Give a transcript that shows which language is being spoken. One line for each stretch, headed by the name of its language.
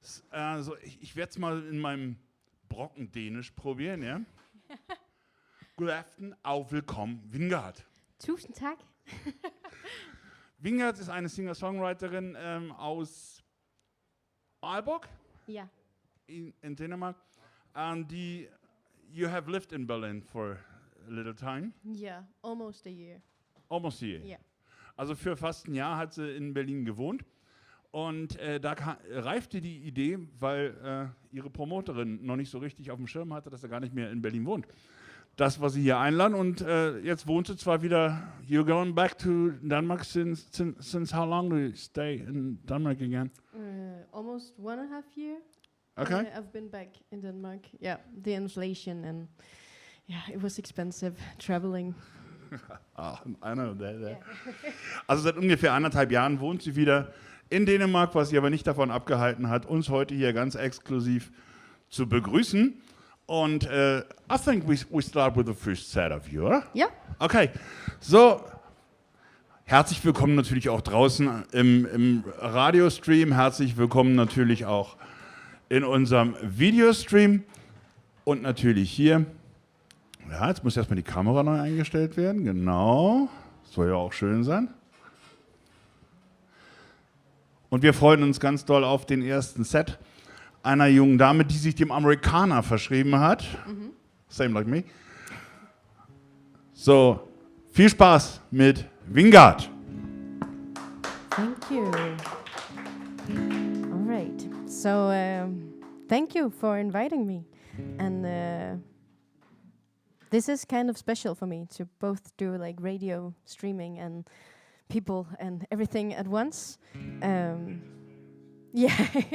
German: Also ich werde es mal in meinem Brocken-Dänisch probieren, ja?
English: Good afternoon,
German: auch willkommen, Vingard.
Danish: Tusind tak.
German: Vingard ist eine Singer-Songwriterin aus Aalborg, Ja. in Dänemark.
English: And you have lived in Berlin for a little time. Yeah, almost a year. Almost a year. Yeah.
German: Also für fast ein Jahr hat sie in Berlin gewohnt. Und da reifte die Idee, weil ihre Promoterin noch nicht so richtig auf dem Schirm hatte, dass er gar nicht mehr in Berlin wohnt. Das war sie hier einladen und jetzt wohnt sie zwar wieder.
English: You're going back to Denmark since how long do you stay in Denmark again? Almost 1.5 years. Okay. I've been back in Denmark. Yeah, the inflation and yeah, it was expensive traveling. I know that. Yeah.
German: Also seit ungefähr 1,5 Jahren wohnt sie wieder in Dänemark, was sie aber nicht davon abgehalten hat, uns heute hier ganz exklusiv zu begrüßen.
English: Und I think we start with the first set of you, oder?
German: Ja. Okay, so, herzlich willkommen natürlich auch draußen im Radiostream, herzlich willkommen natürlich auch in unserem Videostream und natürlich hier. Ja, jetzt muss erstmal die Kamera neu eingestellt werden, genau, soll ja auch schön sein. Und wir freuen uns ganz doll auf den ersten Set einer jungen Dame, die sich dem Amerikaner verschrieben hat. Mhm.
English: Same like me.
German: So, viel Spaß mit Vingard.
English: Thank you. All right. So, thank you for inviting me. And this is kind of special for me to both do like radio streaming and people and everything at once. Yeah.